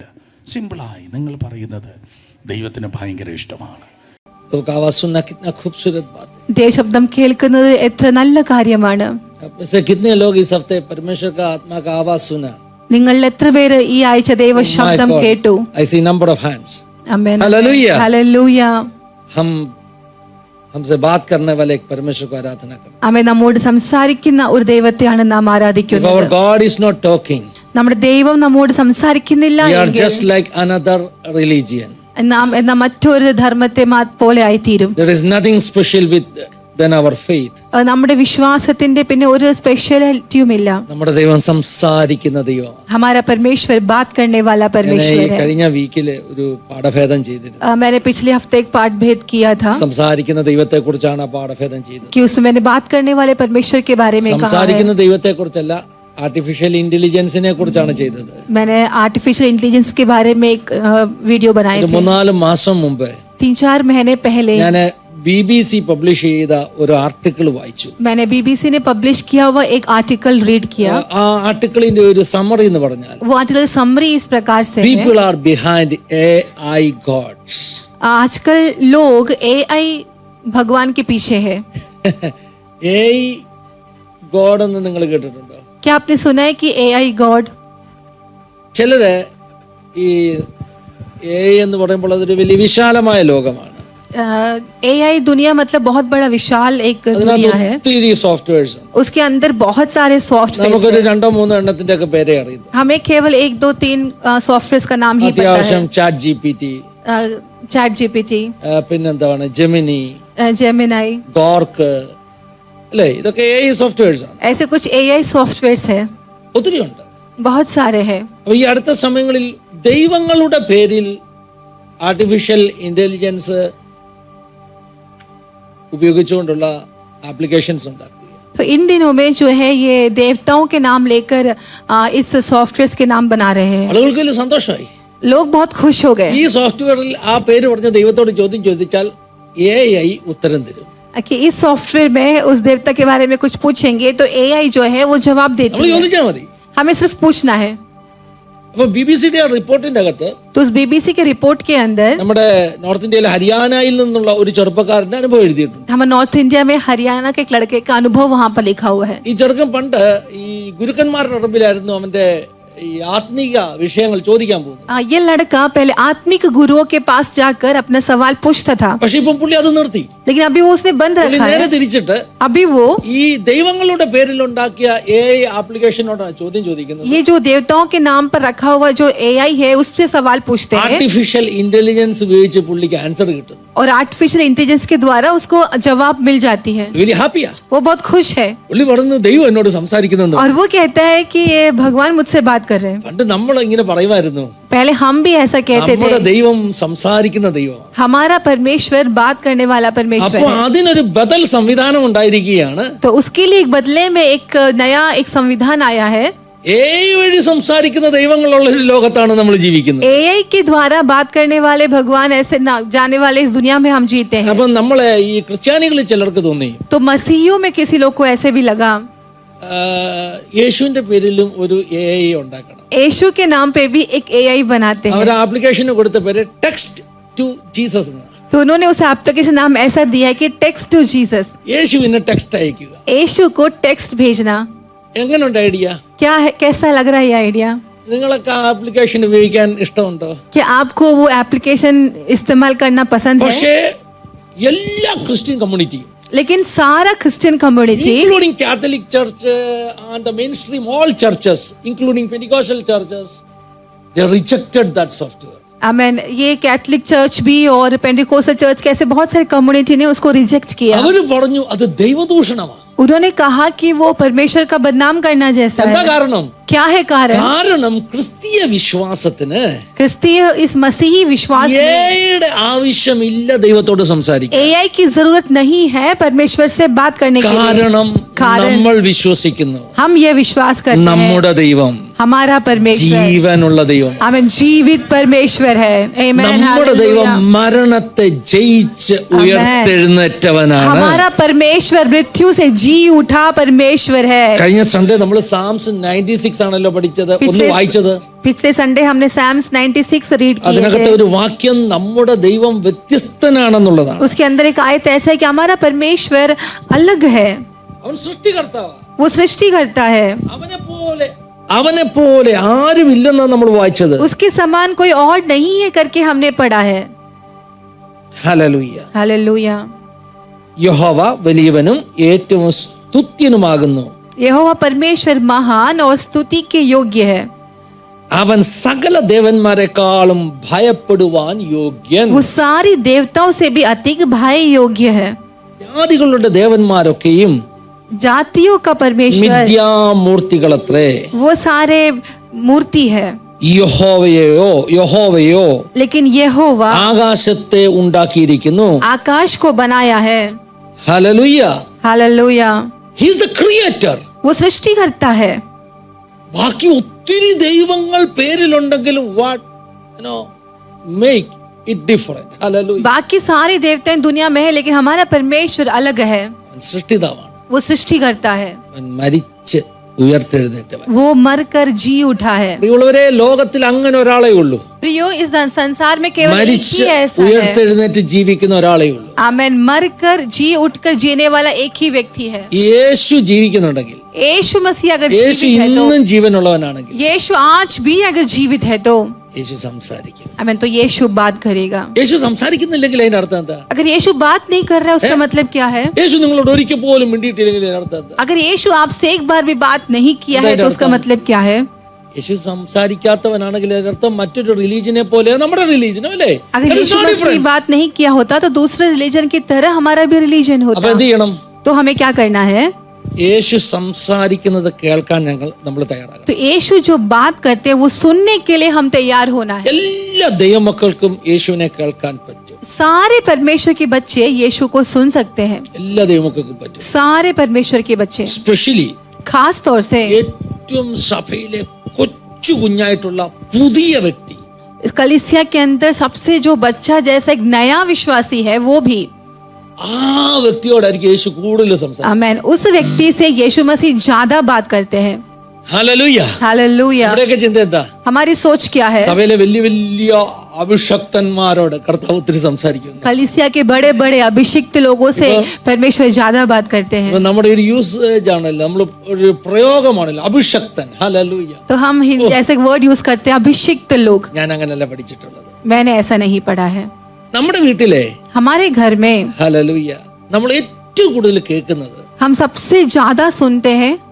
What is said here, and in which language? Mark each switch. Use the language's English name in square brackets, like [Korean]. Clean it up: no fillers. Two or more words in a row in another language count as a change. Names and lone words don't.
[Malayalam] സിമ്പിളായി നിങ്ങൾ പറയുന്നത് ദൈവത്തിന് ഭയങ്കര ഇഷ്ടമാണ്. ശബ്ദം കേൾക്കുന്നത് എത്ര നല്ല കാര്യമാണ്. നിങ്ങൾ എത്ര പേര് ഈ ആഴ്ച ദൈവ ശബ്ദം കേട്ടു? [English] I see number of hands. [Malayalam] ആമേൻ. Hallelujah. Hallelujah. [Hindi] हमसे बात करने वाले एक परमेश्वर को आराधना करें. [Malayalam] ആമേൻ. നമ്മോട് സംസാരിക്കുന്ന ഒരു ദൈവത്തെയാണ് നാം [English] If [Malayalam] ആരാധിക്കുന്നത്. [English] our God is not talking, [Malayalam] നമ്മുടെ ദൈവം നമ്മോട് സംസാരിക്കുന്നില്ല [English] we are [Malayalam] എങ്കിൽ [English] just like another religion. [Malayalam] നാം എന്ന മറ്റൊരു ധർമ്മത്തെ പോലെ ആയിത്തീരും. [English] There is nothing special than our faith. [Malayalam] നമ്മുടെ വിശ്വാസത്തിന്റെ പിന്നെ ഒരു സ്പെഷ്യാലിറ്റിയും ഇല്ല. നമ്മുടെ ദൈവം സംസാരിക്കുന്ന ദൈവം. [Hindi] हमारा परमेश्वर बात करने वाला परमेश्वर है. [Malayalam] കഴിഞ്ഞ വീക്കില് ഒരു പാഠഭേദം ചെയ്തിരുന്നു. [Hindi] मैंने पिछले हफ्ते एक पाठ भेद किया था [Malayalam] സംസാരിക്കുന്ന ദൈവത്തെ കുറിച്ചാണ് ആ പാഠഭേദം ചെയ്തത്. [Hindi] कि उसमें मैंने बात करने वाले परमेश्वर के बारे में कहा है. [Malayalam] സംസാരിക്കുന്ന ദൈവത്തെ കുറിച്ചല്ല, ആർട്ടിഫിഷ്യൽ ഇന്റലിജൻസിനെ കുറിച്ചാണ് ചെയ്തത്. [Hindi] मैंने [English] artificial intelligence [Hindi] के बारे में एक वीडियो बनाए थे. [Malayalam] 3-4 മാസം മുമ്പ് [Hindi] 3-4 महीने पहले [Malayalam] ഞാൻ BBC പബ്ലിഷ് ചെയ്ത ഒരു ആർട്ടിക്കിൾ വായിച്ചു. [Hindi] मैंने BBC ने पब्लिश किया हुआ एक आर्टिकल रीड किया. [Malayalam] ആ ആർട്ടിക്കിളിന്റെ ഒരു സമ്മറി എന്ന് പറഞ്ഞാൽ [Hindi] वो आर्टिकल समरी इस प्रकार से है. [English] People are behind AI gods. [Hindi] आजकल लोग AI भगवान के पीछे है. [English] AI god [Malayalam] എന്ന് നിങ്ങൾ കേട്ടിട്ടുണ്ടോ? [Hindi] क्या आपने सुना है कि [English] AI god? [Malayalam] ചിലര് ഈ AI എന്ന് പറയുമ്പോൾ അതൊരു വലിയ വിശാലമായ ലോകമാണ്. [Hindi] AI दुनिया मतलब बहुत बड़ा विशाल एक दुनिया है. [Malayalam] ഒത്തിരി സോഫ്റ്റ്വെയർസ്. [Hindi] उसके अंदर बहुत सारे सॉफ्टवेयर. [Malayalam] നമുക്കൊരു 2-3 എണ്ണത്തിന്റെ ഒക്കെ പേരെ അറിയാം. [Hindi] हमें केवल 1-2-3 सॉफ्टवेयर्स का नाम ही पता [Malayalam] അത്യാവശ്യം [Hindi] है. [Malayalam] ചാറ്റ് GPT, [Hindi] चैट GPT, [Malayalam] പിന്നെന്താണ് ജെമിനി, [Hindi] जेमिनाई, [Malayalam] ഗോർക്ക്, അല്ലേ? ഇതൊക്കെ [English] AI softwares [Malayalam] ആണ്. [Hindi] ऐसे कुछ [English] AI softwares [Hindi] है. [Malayalam] ഒത്തിരി ഉണ്ട്. [Hindi] बहुत सारे हैं. [Malayalam] അപ്പൊ ഈ അടുത്ത സമയങ്ങളിൽ ദൈവങ്ങളുടെ പേരിൽ [English] artificial intelligence [Malayalam] ഉപയോഗിച്ചുകൊണ്ടുള്ള ആപ്ലിക്കേഷൻസ് ഉണ്ടാക്കുക. [Hindi] तो इन दिनों में जो है ये देवताओं के नाम लेकर इस सॉफ्टवेयर्स के नाम बना रहे हैं. [Malayalam] ആളുകൾക്ക് വലിയ സന്തോഷമായി. [Hindi] लोग बहुत खुश हो गए [Malayalam] ഈ സോഫ്റ്റ്വെയറിൽ ആ പേര് പറഞ്ഞ ദൈവത്തോട് ചോദ്യം ചോദിച്ചാൽ AI ഉത്തരം തരും. [Hindi] कि इस सॉफ्टवेयर में उस देवता के बारे में कुछ पूछेंगे तो AI जो है वो जवाब [Malayalam] നമ്മൾ [Hindi] देती है. [Malayalam] ചോദിച്ചാൽ മതി. [Hindi] हमें सिर्फ पूछना है. [Malayalam] അപ്പൊ BBC-യുടെ റിപ്പോർട്ടിന്റെ അകത്ത് [Hindi] तो उस BBC के रिपोर्ट के अंदर [Malayalam] നമ്മുടെ നോർത്ത് ഇന്ത്യയിലെ ഹരിയാനയിൽ നിന്നുള്ള ഒരു ചെറുപ്പക്കാരന്റെ അനുഭവം എഴുതിയിട്ടുണ്ട്. [Hindi] हमारे नॉर्थ इंडिया में हरियाणा के एक लड़के का अनुभव वहां पर लिखा हुआ है. [Malayalam] ഈ ചെറുക്കൻ പണ്ട് ഈ ഗുരുക്കന്മാരുടെ അറിവിലായിരുന്നു അവന്റെ ഈ ആത്മീക വിഷയങ്ങൾ ചോദിക്കാൻ പോകുന്നത്. [Hindi] ये लड़का पहले आत्मिक गुरुओं के पास जाकर अपना सवाल पूछता था, [Malayalam] പക്ഷെ ഇപ്പം പുള്ളി അത് നിർത്തി. [Hindi] लेकिन अभी वो उसने बंद [Malayalam] പുള്ളി [Hindi] रखा [Malayalam] നേരെ [Hindi] है. [Malayalam] തിരിച്ചിട്ട് [Hindi] अभी वो [Malayalam] ഈ ദൈവങ്ങളുടെ പേരിൽ ഉണ്ടാക്കിയ AI ആപ്ലിക്കേഷനോടാണ് ചോദ്യം ചോദിക്കുന്നത്. [Hindi] ये जो देवताओं के नाम पर रखा हुआ जो AI है उससे सवाल पूछते हैं [English] artificial intelligence [Malayalam] ഉപയോഗിച്ച് പുള്ളിക്ക് ആൻസർ കിട്ടുന്നു. [Hindi] और [English] artificial intelligence [Hindi] के द्वारा उसको जवाब मिल जाती है. [Malayalam] വലിയ ഹാപ്പിയാ. [Hindi] वो बहुत खुश है [Malayalam] പുള്ളി പറഞ്ഞു ദൈവം എന്നോട് സംസാരിക്കുന്നെന്ന്. [Hindi] और वो कहता है कि ये भगवान मुझसे बात कर रहे हैं. [Malayalam] പണ്ട് നമ്മൾ ഇങ്ങനെ പറയുമായിരുന്നു, [Hindi] पहले हम भी ऐसा कहते [Malayalam] നമ്മുടെ [Hindi] थे, [Malayalam] ദൈവം സംസാരിക്കുന്ന ദൈവം. [Hindi] हमारा परमेश्वर बात करने वाला परमेश्वर [Malayalam] അപ്പൊ [Hindi] है. [Malayalam] അതിനൊരു ബദൽ സംവിധാനം ഉണ്ടായിരിക്കുകയാണ്. [Hindi] तो उसके लिए एक बदले में एक नया एक संविधान आया है. [Malayalam] AI വഴി സംസാരിക്കുന്ന ദൈവങ്ങളുള്ള ഒരു ലോകത്താണ് നമ്മൾ ജീവിക്കുന്നത്. [Hindi] AI के द्वारा बात करने वाले भगवान ऐसे जाने वाले इस दुनिया में हम जीते हैं. [Malayalam] അപ്പൊ നമ്മളെ ഈ ക്രിസ്ത്യാനികളിൽ ചിലർക്ക് തോന്നി [Hindi] तो मसीहियों में किसी लोग को ऐसे भी लगा [Malayalam] യേശുവിന്റെ പേരിലും ഒരു AI ഉണ്ടാക്കണം. [Hindi] यीशु के नाम पे भी एक AI बनाते हैं. [Malayalam] അവർ ആപ്ലിക്കേഷന് കൊടുത്ത പേര് ടെക്സ്റ്റ് ടു ജീസസ് എന്നാണ്. [Hindi] तो उन्होंने उस एप्लीकेशन नाम ऐसा दिया है कि टेक्स्ट टू जीसस. [Malayalam] യേശുവിന് ടെക്സ്റ്റ് अयക്കുക. [Hindi] यीशु को टेक्स्ट भेजना. [Malayalam] എങ്ങനെയുണ്ട് ഐഡിയ? [Hindi] क्या है, कैसा लग रहा है ये आइडिया? [Malayalam] നിങ്ങൾക്ക് ആ ആപ്ലിക്കേഷൻ ഉപയോഗിക്കാൻ ഇഷ്ടമുണ്ടോ? [Hindi] क्या आपको वो एप्लीकेशन इस्तेमाल करना पसंद है? [Malayalam] പക്ഷേ എല്ലാ ക്രിസ്ത്യൻ കമ്മ്യൂണിറ്റിയും [Hindi] लेकिन सारा [English] Christian community including Catholic Church and the mainstream all churches including Pentecostal churches they rejected that software. [Hindi] आमेन. ये [English] Catholic church [Hindi] भी और [English] Pentecostal church [Hindi] के ऐसे बहुत सारे कम्युनिटी ने उसको रिजेक्ट किया. [Malayalam] അവര് പറഞ്ഞു അത് ദൈവദൂഷണമാണ്. [Hindi] उन्होंने कहा कि वो परमेश्वर का बदनाम करना जैसा [Malayalam] എന്താ [Hindi] है. [Malayalam] കാരണം? [Hindi] क्या है कारण? [Malayalam] കാരണം ക്രിസ്തീയ വിശ്വാസത്തിന് [Hindi] क्रिस्तीय इस मसीही विश्वास में [Malayalam] ഏയുടെ ആവശ്യമില്ല ദൈവത്തോട് സംസാരിക്കാൻ. [Hindi] AI की जरूरत नहीं है परमेश्वर से बात करने के लिए. [Malayalam] കാരണം [Hindi] कारण [Malayalam] നമ്മൾ വിശ്വസിക്കുന്നു [Hindi] हम ये विश्वास करते हैं [Malayalam] നമ്മുടെ ദൈവം [Hindi] हमारा परमेश्वर [Malayalam] ജീവനുള്ള ദൈവം. [Hindi] आमेन जीवित परमेश्वर है. आमेन. [Malayalam] നമ്മുടെ ദൈവം [Hindi] हालेलुया. [Malayalam] മരണത്തെ ജയിച്ച് ഉയർത്തെഴുന്നേറ്റവനാണ്. [Hindi] हमारा परमेश्वर मृत्यु से जी उठा परमेश्वर है. [Malayalam] കഴിഞ്ഞ സൺഡേ നമ്മൾ സാംസ് 96 ആണല്ലോ പഠിച്ചത്. ഒന്ന് വായിച്ചത്. [Hindi] पिछले संडे हमने Psalms 96 रीड किए [Malayalam] അതിനകത്തെ [Hindi] थे. [Malayalam] ഒരു വാക്യം നമ്മുടെ ദൈവം വ്യത്യസ്തനാണെന്നുള്ളതാണ്. [Hindi] उसके अंदर एक आयत ऐसा है कि हमारा परमेश्वर अलग है. [Malayalam] അവൻ സൃഷ്ടികർത്താവാ. [Hindi] वो सृष्टि करता है. [Malayalam] അവനെ പോലെ ആരുമില്ലെന്നാണ് നമ്മൾ വായിച്ചത്. [Hindi] उसके समान कोई और नहीं है करके हमने पढ़ा है. [Malayalam] ഹല്ലേലൂയ. [Hindi] हालेलुया. [Malayalam] യഹോവ വലിയവനും ഏറ്റവും സ്തുത്യനുമാകുന്നു. [Hindi] यहोवा परमेश्वर महान और स्तुति के योग्य है. [Malayalam] അവൻ സകല ദേവന്മാരെക്കാളും ഭയപ്പെടുവാൻ യോഗ്യൻ. [Hindi] वो सारी देवताओं से भी अधिक भय योग्य है. [Malayalam] ജാതികളുടെ ദേവന്മാരൊക്കെയും [Hindi] जातियों का परमेश्वर [Malayalam] മിഥ്യാമൂർത്തികളത്രേ. [Hindi] वो सारे मूर्ति है, [Malayalam] യഹോവയോ [Hindi] लेकिन यहोवा [Malayalam] ആകാശത്തെ ഉണ്ടാക്കിയിരിക്കുന്നു. [Hindi] आकाश को बनाया है. [Malayalam] ഹല്ലേലൂയ. [Hindi] हालेलुया. [English] He is the creator. [Hindi] वो सृष्टि करता है. [Malayalam] ബാക്കി ഒത്തിരി ദൈവങ്ങൾ പേരിലുണ്ടെങ്കിലും [English] what make it different. [Malayalam] ഹല്ലേലൂയ. [Hindi] बाकी सारे देवताएं दुनिया में है, लेकिन हमारा परमेश्वर अलग है. [Malayalam] സൃഷ്ടിതാവാണ്. [Hindi] वो सृष्टि करता है. [Malayalam] അവൻ മരിച്ച് ഉയർത്തെഴുന്നേറ്റവൻ. [Hindi] वो मरकर जी उठा है. [Malayalam] പ്രിയമുള്ളവരെ, ലോകത്തിൽ അങ്ങനെ ഒരാളേ ഉള്ളൂ. [Hindi] प्रियो, इस संसार में केवल एक [Malayalam] മരിച്ച് [Hindi] ही ऐसा है. [Malayalam] ഉയർത്തെഴുന്നേറ്റ് ജീവിക്കുന്ന ഒരാളേ ഉള്ളൂ. [Hindi] आमेन. मरकर जी उठकर जीने वाला एक ही व्यक्ति है. [Malayalam] യേശു ജീവിക്കുന്നുണ്ടെങ്കിൽ, [Hindi] यीशु मसीह अगर [Malayalam] യേശു [Hindi] जीवित है तो, [Malayalam] ഇന്നും ജീവനുള്ളവനാണെങ്കിൽ [Hindi] यीशु आज भी अगर जीवित है तो, [Malayalam] യേശു സംസാരിക്കും. [Hindi] आमेन, तो यीशु बात करेगा. [Malayalam] യേശു സംസാരിക്കുന്നില്ലെങ്കിൽ അതിന്റെ അർത്ഥം എന്താ? [Hindi] अगर यीशु बात नहीं कर रहा है उसका मतलब क्या है? [Malayalam] യേശു നിങ്ങളോട് ഒരിക്കൽ പോലും മിണ്ടിയിട്ടില്ലെങ്കിൽ അതിന്റെ അർത്ഥം എന്താ? [Hindi] अगर यीशु आपसे एक बार भी बात नहीं किया है तो उसका मतलब क्या है? [Malayalam] യേശു സംസാരിക്കാത്തവനാണെങ്കിൽ അതിന്റെ അർത്ഥം മറ്റൊരു റിലീജിയനെ പോലെ നമ്മുടെ റിലീജിയനും അല്ലേ? [Hindi] अगर यीशु मसीह बात नहीं किया होता तो दूसरे रिलीजन की तरह हमारा भी रिलीजन [Malayalam] അപ്പൊ [Hindi] होता. [Malayalam] എന്ത് ചെയ്യണം? [Hindi] तो हमें क्या करना है? [Malayalam] യേശു സംസാരിക്കുന്നത് കേൾക്കാൻ നമ്മൾ തയ്യാറാകണം. [Hindi] तो यीशु जो बात करते हैं वो सुनने के लिए हम तैयार होना है. [Malayalam] എല്ലാ ദൈവമക്കൾക്കും യേശുവിനെ കേൾക്കാൻ പറ്റും. [Hindi] सारे परमेश्वर के बच्चे यीशु को सुन सकते हैं. [Malayalam] എല്ലാ ദൈവമക്കൾക്കും പറ്റും. [Hindi] सारे परमेश्वर के बच्चे, [Malayalam] സ്പെഷ്യലി [Hindi] खास तौर से [Malayalam] ഏറ്റവും സഭയിലെ കൊച്ചു കുഞ്ഞായിട്ടുള്ള പുതിയ വ്യക്തി, [Hindi] इस कलीसिया के अंदर सबसे जो बच्चा जैसा एक नया विश्वासी है वो भी, [Malayalam] ആ വ്യക്തിയോടായിരിക്കും യേശു കൂടുതൽ സംസാരിക്കുന്നത്. [Hindi] आमेन, उस व्यक्ति से यीशु मसीह ज्यादा बात करते हैं. [Malayalam] ഹല്ലേലൂയ. [Hindi] हालेलुया. [Malayalam] ഇവിടെയൊക്കെ ചിന്ത എന്താ? [Hindi] हमारी सोच क्या है? [Malayalam] സഭയിലെ വലിയ വലിയ അഭിഷക്തന്മാരോട് കർത്താവ് ഒത്തിരി സംസാരിക്കുന്നു. [Hindi] कलीसिया के बड़े बड़े अभिषिक्त लोगों से परमेश्वर ज्यादा बात करते हैं. [Malayalam] ഇപ്പൊ നമ്മുടെ ഒരു യൂസേജ് ആണല്ലോ, നമ്മൾ ഒരു പ്രയോഗമാണല്ലോ അഭിഷക്തൻ. ഹല്ലേലൂയ. [Hindi] तो हम हिंदी ऐसे [English] word use [Hindi] करते हैं, अभिषिक्त लोग. [Malayalam] ഞാൻ അങ്ങനെയല്ല പഠിച്ചിട്ടുള്ളത്. [Hindi] मैंने ऐसा नहीं पढ़ा है. [Malayalam] നമ്മുടെ വീട്ടിലെ [Hindi] हमारे घर में [Malayalam] ഹല്ലേലൂയ നമ്മൾ ഏറ്റവും കൂടുതൽ കേൾക്കുന്നത്, [Hindi] हम सबसे ज्यादा सुनते हैं,